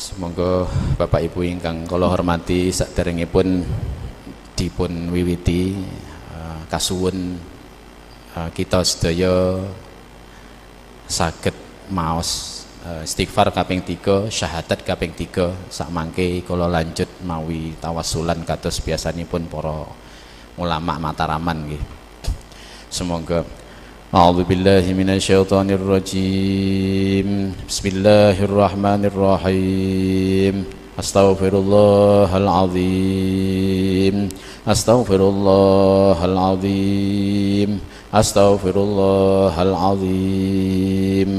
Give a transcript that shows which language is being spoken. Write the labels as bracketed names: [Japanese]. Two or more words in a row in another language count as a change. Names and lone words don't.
[Javanese] Semoga Bapak Ibu ingkang kula hormati saderengipun dipun wiwiti kasuwun kita sedaya saged maos istighfar kaping 3, syahadat kaping 3 sak mangke kula lanjut mawi tawassulan kados biasanipun para ulama Mataraman nggih. [Arabic] Semoga أعوذ بالله من الشيطان الرجيم. بسم الله الرحمن الرحيم. أستغفر الله العظيم. أستغفر الله العظيم. أستغفر الله العظيم.